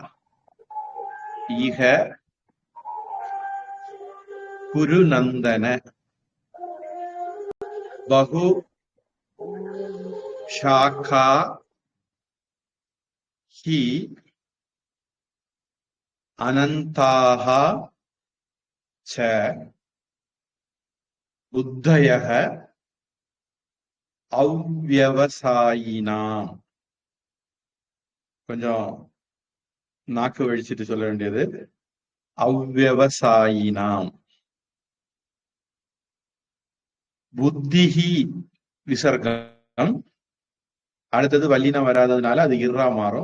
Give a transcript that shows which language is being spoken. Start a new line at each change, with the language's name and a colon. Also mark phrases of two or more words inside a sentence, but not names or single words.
Sanskrit: इह कुरुनन्दन बहु शाखा हि अनन्ताः च बुद्धयः अव्यवसायिनाम्.
Tamil: கொஞ்சம் நாக்கு வழிச்சிட்டு சொல்ல வேண்டியது அவ்யவசாயினாம். புத்திஹி விசர்க்கம், அடுத்தது வல்லினா வராததுனால அது இர்ரா மாறும்.